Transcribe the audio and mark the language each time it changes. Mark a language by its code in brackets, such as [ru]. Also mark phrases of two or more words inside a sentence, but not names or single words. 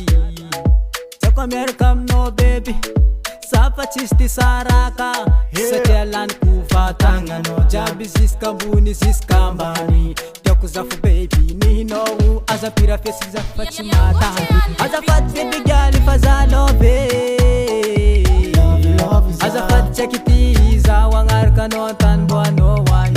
[mg] Zako miaraka aminao baby, safa tsisy ty saraka. Satria laniko vatagnanao jiaby ziska ambony ziska ambany. Tiako zafo baby nihinao, azapira fesy zafo fa tsy matany. Azafady [en] baby girl [mg] ifaza love, azafady tsakitiza wangarkanao tany mboanao wany.